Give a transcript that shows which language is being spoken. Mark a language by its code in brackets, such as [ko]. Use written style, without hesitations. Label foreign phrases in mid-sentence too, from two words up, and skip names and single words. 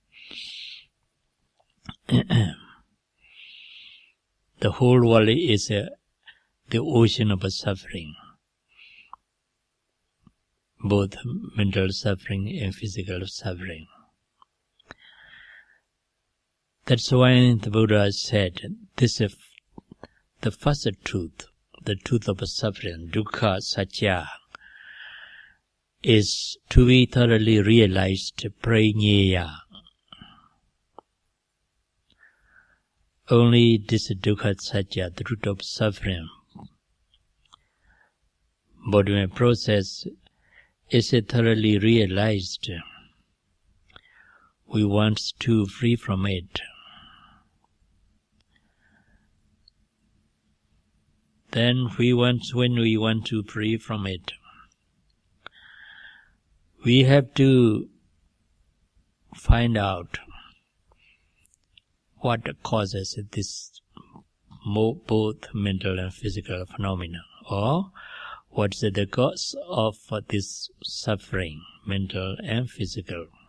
[en] The whole world is the ocean of suffering, both mental suffering and physical suffering. That's why the Buddha said, this is the first truth, the truth of suffering, [sa] dukkha satya, [en] is to be thoroughly realized, praññeya. Only this [sa] dukkha satya, [en] the truth of suffering, bodily process, is thoroughly realized. We want to free from it. Then when we want to free from it, we have to find out what causes this both mental and physical phenomena, or what is the cause of this suffering, mental and physical.